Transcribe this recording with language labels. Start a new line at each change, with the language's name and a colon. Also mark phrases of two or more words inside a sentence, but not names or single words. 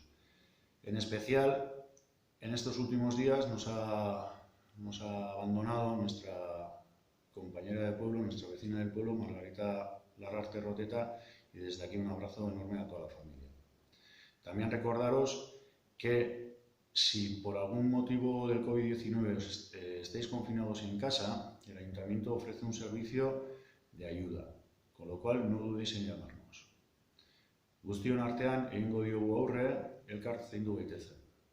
Spanish: En especial, en estos últimos días nos ha abandonado nuestra compañera de pueblo, nuestra vecina del pueblo, Margarita Larrarte Roteta, y desde aquí un abrazo enorme a toda la familia. También recordaros que si por algún motivo del COVID-19 estáis confinados en casa, el Ayuntamiento ofrece un servicio de ayuda, con lo cual no dudéis en llamarnos.
Basque: Guztion artean egingo diogu aurre, elkar zaindu gaitezen.